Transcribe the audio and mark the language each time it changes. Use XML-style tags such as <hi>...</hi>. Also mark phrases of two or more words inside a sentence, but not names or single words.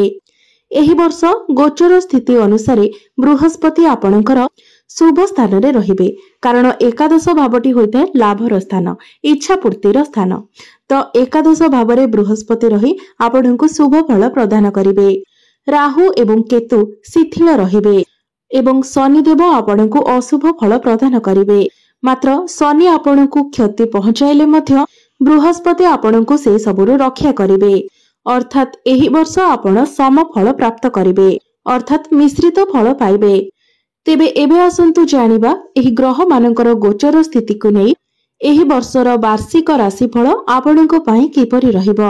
<or>ଏହି ବର୍ଷ ଗୋଚର ସ୍ଥିତି ଅନୁସାରେ ବୃହସ୍ପତି ଆପଣଙ୍କର ଶୁଭ ସ୍ଥାନ ରେ ରହିବେ, କାରଣ ଏକାଦଶ ଭାବଟି ହୋଇଛି ଲାଭର ସ୍ଥାନ, ଇଚ୍ଛା ପୂର୍ତ୍ତିର ସ୍ଥାନ। ତ ଏକାଦଶ ଭାବରେ ବୃହସ୍ପତି ରହି ଆପଣଙ୍କୁ ଶୁଭ ଫଳ ପ୍ରଦାନ କରିବେ। ରାହୁ ଏବଂ କେତୁ ଶିଥିଳ ରହିବେ ଏବଂ ଶନିଦେବ ଆପଣଙ୍କୁ ଅଶୁଭ ଫଳ ପ୍ରଦାନ କରିବେ। ମାତ୍ର ଶନି ଆପଣଙ୍କୁ କ୍ଷତି ପହଞ୍ଚାଇଲେ ମଧ୍ୟ ବୃହସ୍ପତି ଆପଣଙ୍କୁ ସେ ସବୁରୁ ରକ୍ଷା କରିବେ, ଅର୍ଥାତ ଏହି ବର୍ଷ ଆପଣ ସମ ଫଳ ପ୍ରାପ୍ତ କରିବେ, ଅର୍ଥାତ ମିଶ୍ରିତ ଫଳ ପାଇବେ। ତେବେ ଏବେ ଆସନ୍ତୁ ଜାଣିବା ଏହି ଗ୍ରହ ମାନଙ୍କର ଗୋଚର ସ୍ଥିତିକୁ ନେଇ ଏହି ବର୍ଷର ବାର୍ଷିକ ରାଶିଫଳ ଆପଣଙ୍କ ପାଇଁ କିପରି ରହିବ।</or>